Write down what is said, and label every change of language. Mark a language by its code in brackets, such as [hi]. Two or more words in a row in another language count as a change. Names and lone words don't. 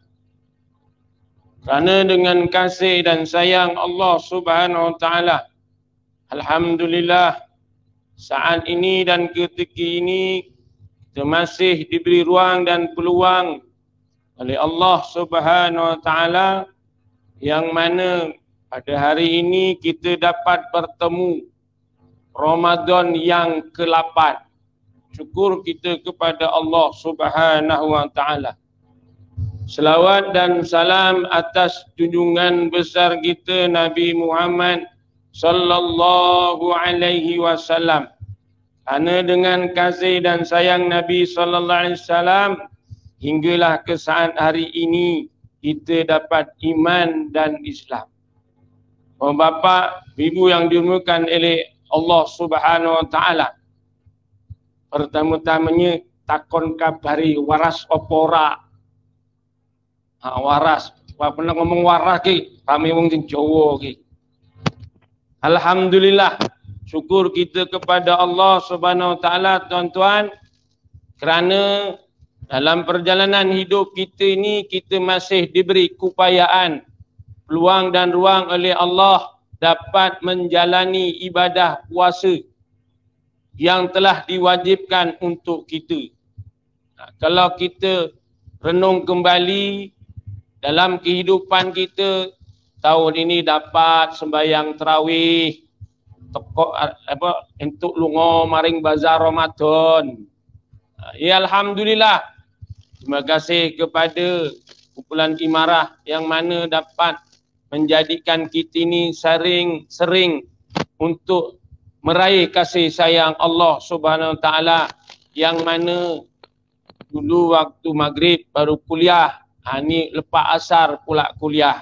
[ms] Kerana dengan kasih dan sayang Allah [ar] سبحانه وتعالى, [ms] alhamdulillah saat ini dan ketika ini kita masih diberi ruang dan peluang oleh Allah [ar] سبحانه وتعالى [ms] yang mana pada hari ini kita dapat bertemu Ramadan yang ke-8. Syukur kita kepada Allah [ar] سبحانه وتعالى. [ms] Selawat dan salam atas junjungan besar kita Nabi Muhammad [ar] صلى الله عليه وسلم. [ms] Kerana dengan kasih dan sayang Nabi [ar] صلى الله عليه وسلم [ms] hinggalah ke saat hari ini kita dapat iman dan Islam. Bapa, ibu yang dimuliakan oleh Allah [ar] سبحانه وتعالى. [jv] Pertama-tamanya takon kabari waras opora. Waras. Apa pernah ngomong waras ki? Kami wong sing Jawa ki. Alhamdulillah. [ms] Syukur kita kepada Allah [ar] سبحانه وتعالى, [ms] tuan-tuan, kerana dalam perjalanan hidup kita ini kita masih diberi keupayaan, peluang dan ruang oleh Allah dapat menjalani ibadah puasa yang telah diwajibkan untuk kita. Kalau kita renung kembali dalam kehidupan kita, tahun ini dapat sembahyang tarawih, [jv] teko entuk lunga maring bazar Ramadan. [ms] Ya alhamdulillah. Terima kasih kepada kumpulan imarah yang mana dapat menjadikan kita ini sering untuk meraih kasih sayang Allah [ar] سبحانه وتعالى, [ms] yang mana dulu waktu maghrib baru kuliah, ni lepas asar pula kuliah.